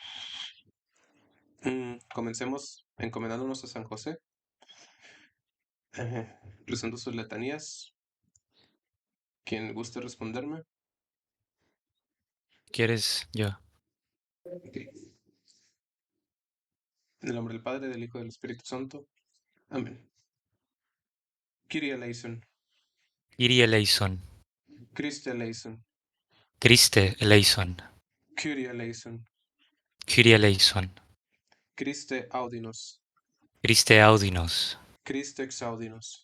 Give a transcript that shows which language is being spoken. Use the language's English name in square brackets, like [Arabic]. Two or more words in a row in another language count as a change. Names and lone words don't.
[Spanish] Comencemos encomendándonos a San José, rezando sus letanías. Quien guste responderme. ¿Quieres yo? Ok. En el nombre del Padre, del Hijo y del Espíritu Santo. Amén. [Greek] Κύριε ἐλέησον. Κύριε ἐλέησον. Χριστὲ ἐλέησον. Χριστὲ ἐλέησον. Κύριε ἐλέησον. Κύριε ἐλέησον. [Latin] Christe audinos. Christe audinos. Christe exaudinos.